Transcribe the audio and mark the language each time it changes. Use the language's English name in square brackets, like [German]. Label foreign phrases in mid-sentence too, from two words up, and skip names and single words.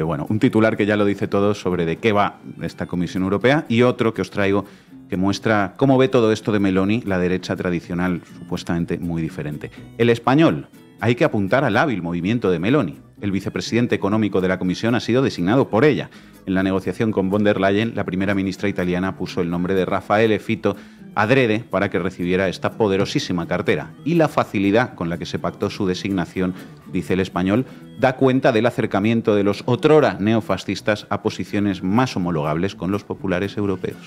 [Spanish] Bueno, un titular que ya lo dice todo sobre de qué va esta Comisión Europea y otro que os traigo que muestra cómo ve todo esto de Meloni, la derecha tradicional, supuestamente muy diferente. El español. Hay que apuntar al hábil movimiento de Meloni. El vicepresidente económico de la Comisión ha sido designado por ella. En la negociación con von der Leyen, la primera ministra italiana puso el nombre de Raffaele Fitto adrede para que recibiera esta poderosísima cartera. Y la facilidad con la que se pactó su designación, dice el español, da cuenta del acercamiento de los otrora neofascistas a posiciones más homologables con los populares europeos.